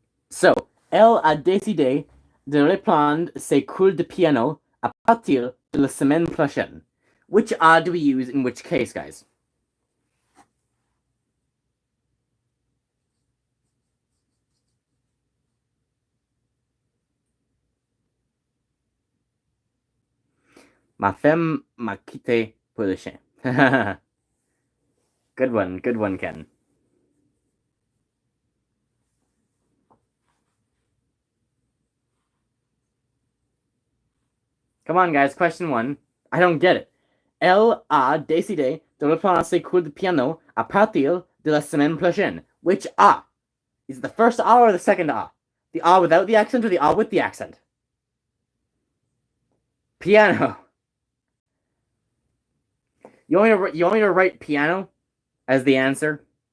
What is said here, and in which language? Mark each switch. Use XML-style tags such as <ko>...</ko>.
<fr>So, elle a décidé de reprendre ses cours de piano à partir de la semaine prochaine.</fr> <en>Which a do we use in which case, guys?</en> <fr>Ma femme m'a quitté pour le chien.</fr> <en>Good one, Ken. Come on, guys, question 1. I don't get it.</en> <fr>Elle a décidé de reprendre ses cours de piano à partir de la semaine prochaine.</fr> <en>Which a? Is it the first a or the second a? The a without the accent or the a with the accent? Piano. You want me to write piano as the answer?</en>